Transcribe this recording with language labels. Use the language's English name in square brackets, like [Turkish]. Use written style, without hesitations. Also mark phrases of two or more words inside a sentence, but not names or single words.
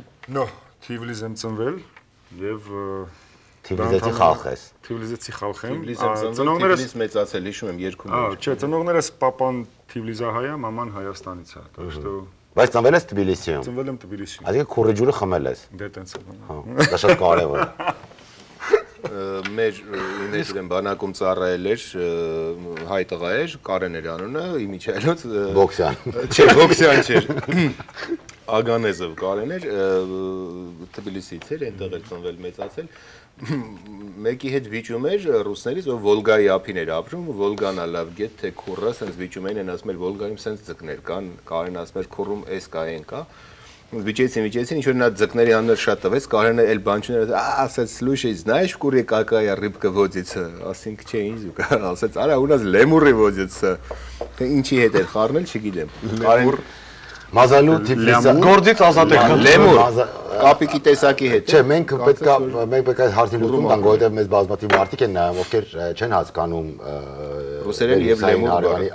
[Armenian] Նո, Թիվլիս եմ ծնվել եւ Թիվլիսի խալխ ես։ Թիվլիսի խալխ եմ։ Ծնողներս մեծացել, հիշում եմ երկու։ Չէ, ծնողներս papan Թիվլիսահայ է, մաման Հայաստանից է, [Russian] так что [Armenian] Բայց ծնվել ես Թբիլիսիում։ ծնվել եմ Թբիլիսիում։ Այսինքն քուրեջուրը խմել ես։ Դե տենց է։ Հա, դա շատ կարևոր է։ Մեր իմեջն բանակում ծառայել էր հայ տղա էր, Կարեն էր անունը, իմիջայլոց Բոքսյան։ Չէ, Բոքսյան չէր։ Ագանեզով Կարեն էր, Թբիլիսից էր, այնտեղ էր ծնվել մեծացել։ Մեկի հետ վիճում էր ռուսներից, որ Վոլգայի ափին էր ապրում, Վոլգան լավ գետ թե քուրը, ասենց վիճում էին, ասում էր Վոլգայում սենց ձկներ կան, Կարեն ասում էր քուրում էս կա այն կա։ Վիճեցին, ինչ որ նա ձկների անունը շատ տվեց, Կարենը էլ բան չուներ, ասեց [Russian] слушай, знаешь, в куре какая рыбка водится, [Armenian] ասենք չէ ինչ ու ասեց, արա [Russian] у нас лемуры водятся։ [Armenian] Ինչի հետ էր խառնել, չգիտեմ։ Կարեն Մազալու Թիֆլիսը Գործից ազատ եք։ Լեմուր կապիկի տեսակի հետ։ Չէ, մենք պետք է հարցի լուծում տանք, որովհետև մեզ բազմաթիվ մարդիկ են նայում, ովքեր չեն հասկանում ռուսերեն եւ լեմուր։